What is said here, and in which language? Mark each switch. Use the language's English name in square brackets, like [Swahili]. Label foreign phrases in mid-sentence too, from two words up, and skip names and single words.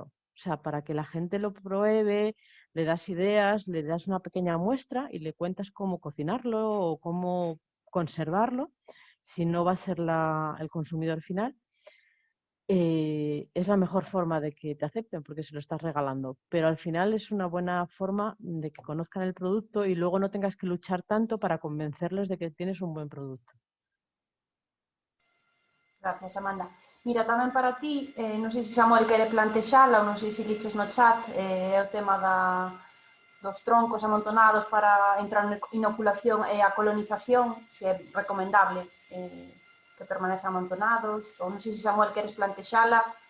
[Spanish] O sea, para que la gente lo pruebe, le das ideas, le das una pequeña muestra y le cuentas cómo cocinarlo o cómo conservarlo, si no va a ser el consumidor final. Es la mejor forma de que te acepten porque se lo estás regalando, pero al final es una buena forma de que conozcan el producto y luego no tengas que luchar tanto para convencerles de que tienes un buen producto. Gracias, Amanda. [Galician] Mira, tamén para ti, non sei se Samuel quere plantexala ou non sei se liches no chat, é o tema dos troncos amontonados para entrar en inoculación e a colonización, se é recomendable que permanezcan amontonados, ou non sei se Samuel queres plantexala.